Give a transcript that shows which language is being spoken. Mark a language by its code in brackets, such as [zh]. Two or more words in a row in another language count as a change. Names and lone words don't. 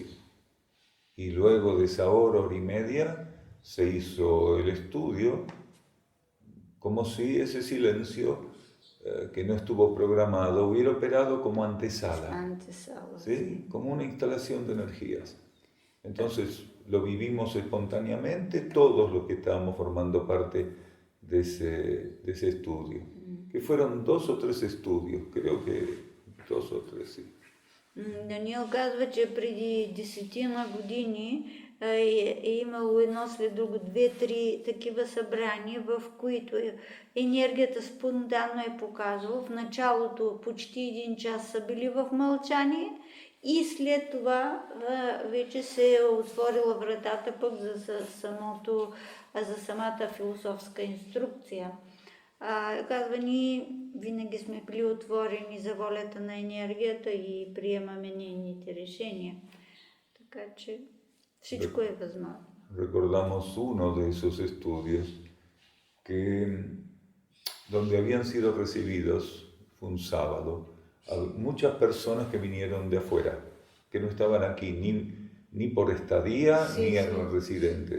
[es] Y luego de esa hora y media se hizo el estudio como si ese silencio que no estuvo programado hubiera operado como antesala, ¿sí? Como una instalación de energías. Entonces lo vivimos espontáneamente todos los que estábamos formando parte de ese estudio, que fueron 2 o 3 estudios, creo que 2 o 3, sí. [bg] Даниел казва, че преди 10 години е имало едно след друго 2-3 такива събрания, в които енергията спонтанно е показвала. В началото почти 1 час са били в мълчание и след това вече се е отворила вратата пък за самата философска инструкция. Казва, ние винаги сме били отворени за волята на енергията и приемаме нейните решения. Така че всичко е възможно. [es] Recordamos uno de esos estudios donde habían sido recibidos, fue un sábado, a muchas personas que vinieron de afuera, que no estaban aquí ni por estadía ni eran residentes.